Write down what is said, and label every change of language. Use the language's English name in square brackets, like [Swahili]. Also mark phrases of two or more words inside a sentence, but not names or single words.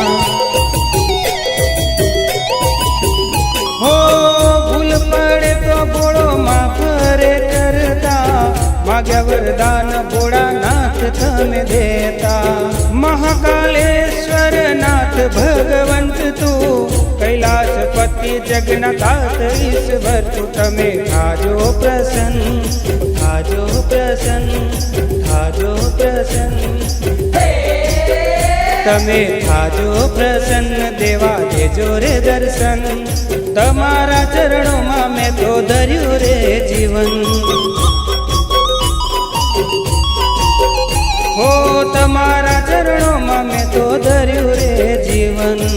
[Gujarati] હો ભૂલ પડે તો ભોળો માફ રે કરતા। માગ્યા વરદાન ભોળાનાથ તમે દેતા। મહાકાલેશ્વર નાથ ભગવંત તું, કૈલાસપતિ જગન્નાથ ઈશ્વર તું। તમે થાજો પ્રસન્ન, થાજો પ્રસન્ન, થાજો પ્રસન્ન। તમે થાજો પ્રસન્ન, દેવા દેજો રે દર્શન। તમારા [Hindi] चरणों में मैं तो [Gujarati] ધર્યો રે જીવન। હો તમારા [Hindi] चरणों में मैं तो [Gujarati] ધર્યો રે જીવન।